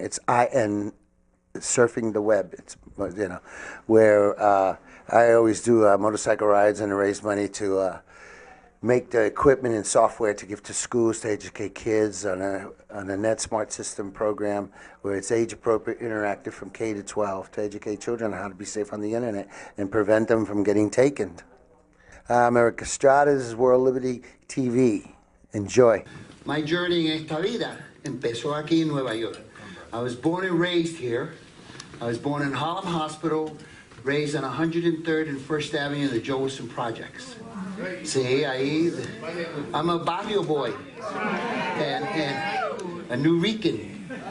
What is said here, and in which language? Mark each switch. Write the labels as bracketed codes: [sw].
[en] It's surfing the web. It's, you know, where I always do motorcycle rides and raise money to make the equipment and software to give to schools to educate kids on a Net Smart System program where it's age-appropriate, interactive from K to 12 to educate children on how to be safe on the internet and prevent them from getting taken. I'm Erik Estrada. This is World Liberty TV. Enjoy. My journey [es] en esta vida empezó aquí en Nueva York. [en] I was born and raised here. I was born in Harlem Hospital, raised on 103rd and 1st Avenue, the Joe Wilson Projects. See, I'm a barrio boy and a New Rican.